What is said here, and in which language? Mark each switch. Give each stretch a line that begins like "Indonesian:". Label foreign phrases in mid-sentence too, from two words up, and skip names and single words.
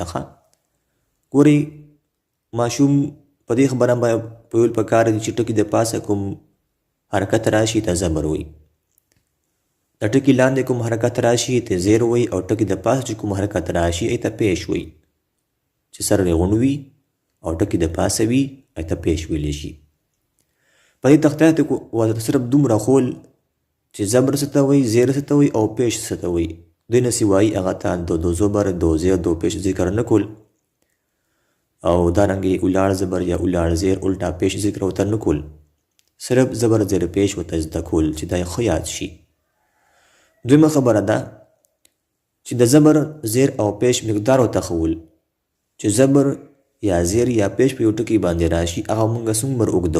Pashto: ښه ګورئ ماشوم په دې خبره باندې پوهېدل پکار دي چې ټکي د پاسه کوم حرکت راشي ته زبر وایي، د ټکي لاندې کوم حرکت راشي ته زیر وایي او ټکي د پاسه چې کوم حرکت راشي ته پیش وایي. چې سر ریغون وي او ټکي د پاسه وي ته پیش ویلی شي. په دې تختې ته ورته صرف دومره خول چې زبر څه ته وایي، زیر څه ته وایي او پیش څه ته وایي. دوی نه سوایي هغه ته دو زبر دو زیر دو پیش ذکر نه کول او دارنګې ولاړ زبر یا ولاړ زیر الټا پیش ذکر ورته نه کول. صرف زبر زیر پیش ورته زده کول چې دا یې ښه یاد شي. دویمه خبره ده چې د زبر زیر او پیش مقدار ورته ښول چې زبر یا زیر یا پیش په یو ټکي باندې راشي هغه موږ څومره اوږدو.